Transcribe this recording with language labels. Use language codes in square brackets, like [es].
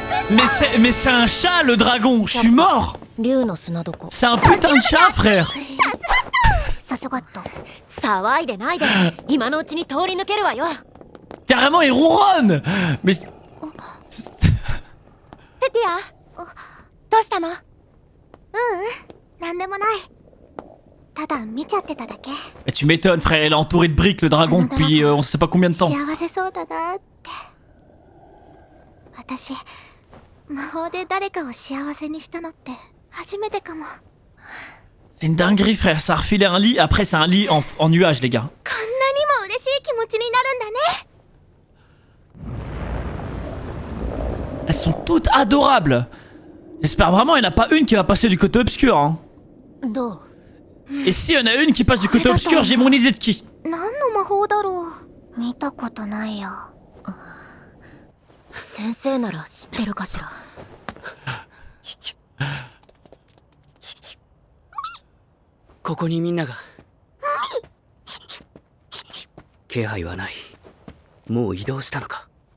[fr] Mais c'est un chat le dragon, je suis mort. [ja] 竜の砂床 [fr] C'est un putain de chat, frère. [ja] さすがっと。騒いでないで今のうちに通り抜けるわよ。 [fr] Carrément, il ronronne. Mais [ja] テティアどうしたの？なんでもない。ただ見ちゃってただけ。 [fr] tu m'étonnes, frère. Elle est entourée de briques, le dragon, depuis on sait pas combien de temps. [ja] 幸せそうだなって。私、魔法で誰かを幸せにしたのって初めてかも。 [fr] C'est une dinguerie, frère. Ça a refilé un lit. Après, c'est un lit en nuage, les gars. [ja] こんなにも嬉しい気持ちになるんだね。 [fr] Elles sont toutes adorables. J'espère vraiment qu'il n'y en a pas une qui va passer du côté obscur, hein. [ja] どう [fr] Et si y en a une qui passe du côté obscur, j'ai mon idée de qui. [ja] 何の魔法だろう。見たことないよ。先生なら知ってるかしら。ここにみんなが。気配はない。もう移動したのか。